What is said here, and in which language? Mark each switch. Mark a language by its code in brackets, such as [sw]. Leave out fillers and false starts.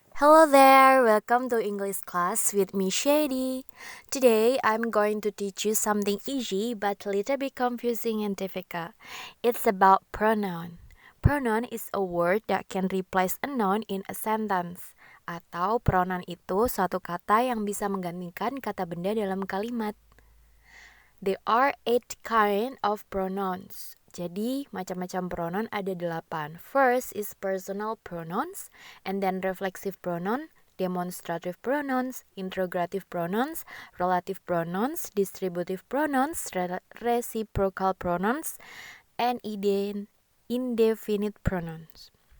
[en] Hello there, welcome to English class with me Shady. Today I'm going to teach you something easy but a little bit confusing and difficult. It's about pronoun. Pronoun is a word that can replace a noun in a sentence. [id] Atau pronoun itu suatu kata yang bisa menggantikan kata benda dalam kalimat. [en] There are 8 kind of pronouns. [id] Jadi, macam-macam pronoun ada 8. [en] First is personal pronouns, and then reflexive pronoun, demonstrative pronouns, interrogative pronouns, relative pronouns, distributive pronouns, reciprocal pronouns, and indefinite pronouns.